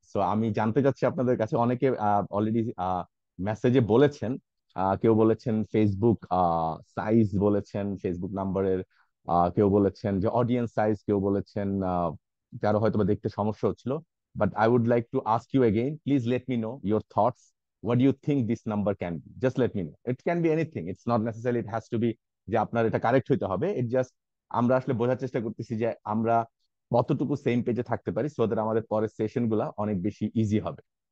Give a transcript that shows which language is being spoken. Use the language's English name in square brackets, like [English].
[Bangla] So আমি জানতে চাচ্ছি আপনাদের কাছে, অনেকে অলরেডি মেসেজে বলেছেন, কেউ বলেছেন ফেসবুক সাইজ, বলেছেন ফেসবুক নাম্বারের, কেউ বলেছেন যে অডিয়েন্স সাইজ, কেউ বলেছেন কারো হয়তো বা দেখতে সমস্যা হচ্ছিল। [English] But I would like to ask you again, please let me know your thoughts. What do you think this number can be? Just let me know. It can be anything. It's not necessarily it has to be [Bangla] যে আপনার এটা correct হইতে হবে। [English] it just [Bangla] আমরা আসলে বোঝার চেষ্টা করতেছি যে আমরা কতটুকু সেম পেজে থাকতে পারি, সো দ্যাট আমাদের পরের সেশন গুলা অনেক বেশি ইজি হবে।